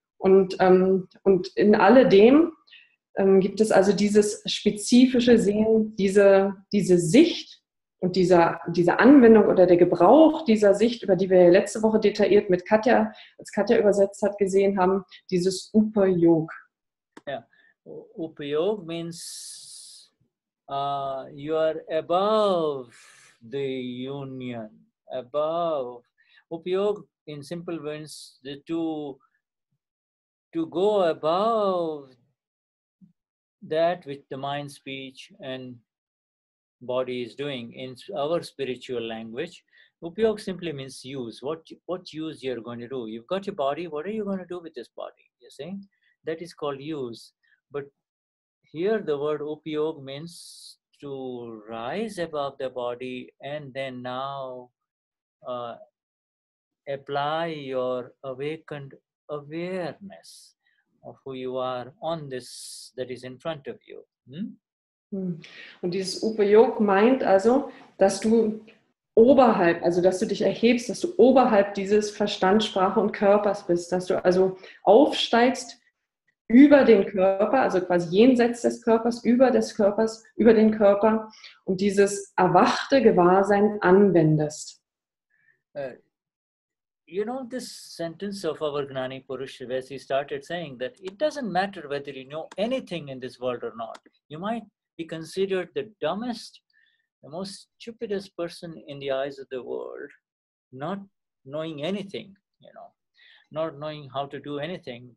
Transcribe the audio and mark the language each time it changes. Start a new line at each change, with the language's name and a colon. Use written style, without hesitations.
German: Und in alledem gibt es also dieses spezifische Sehen, diese Sicht und diese Anwendung oder der Gebrauch dieser Sicht, über die wir letzte Woche detailliert mit Katja, als Katja übersetzt hat, gesehen haben, dieses Upayog.
English: Yeah, Upayog means you are above the union, above. Upayog in simple means to go above that which the mind, speech, and body is doing. In our spiritual language, Upyog simply means use. What use you're going to do? You've got your body. What are you going to do with this body? You see, that is called use. But here the word upyog means to rise above the body and then now apply your awakened awareness of who you are on this that is in front of you.
German: Und dieses Upayog meint also, dass du oberhalb, also dass du dich erhebst, dass du oberhalb dieses Verstand, Sprache und Körpers bist, dass du also aufsteigst über den Körper, also quasi jenseits des Körpers, über den Körper und dieses erwachte Gewahrsein anwendest.
English: You know, this sentence of our Gnani Purush, where he started saying that it doesn't matter whether you know anything in this world or not. You might be considered the dumbest, the most stupidest person in the eyes of the world, not knowing anything, you know, not knowing how to do anything.